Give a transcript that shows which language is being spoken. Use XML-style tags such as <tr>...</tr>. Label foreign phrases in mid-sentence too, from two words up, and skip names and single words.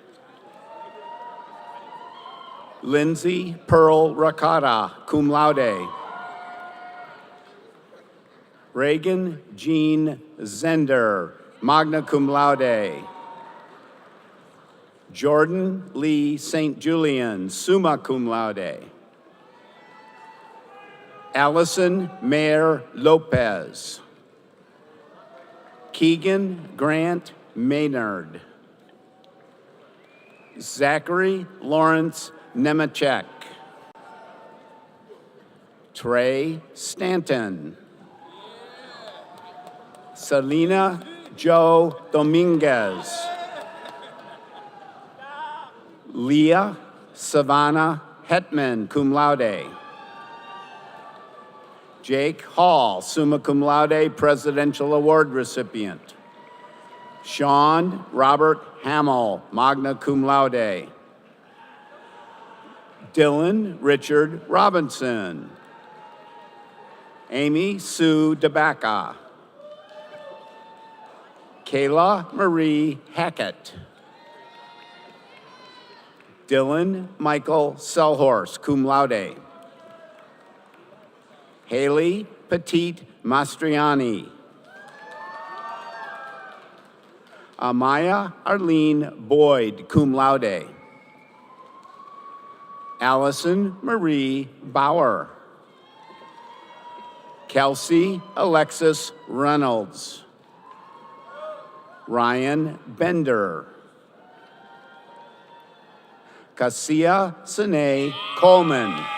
<en>Lindsay Pearl Rakata,</en> <la>cum laude.</la> <en>Reagan Jean Zender,</en> <la>magna cum laude.</la> <en>Jordan Lee St. Julian,</en> <la>summa cum laude.</la> <en>Allison Mayer Lopez. Keegan Grant Maynard. Zachary Lawrence Nemechek. Trey Stanton. Selena Jo Dominguez. Leah Savannah Hetman,</en> <la>cum laude.</la> <en>Jake Hall,</en> <la>summa cum laude,</la> <en>Presidential Award recipient. Sean Robert Hamill,</en> <la>magna cum laude.</la> <en>Dylan Richard Robinson. Amy Sue DeBacca. Kayla Marie Hackett. Dylan Michael Selhorst,</en> <la>cum laude.</la> <en>Haley Petit Mastriani. Amaya Arlene Boyd,</en> <la>cum laude.</la> <en>Allison Marie Bauer. Kelsey Alexis Reynolds. Ryan Bender. Cassia Sine Coleman.</en>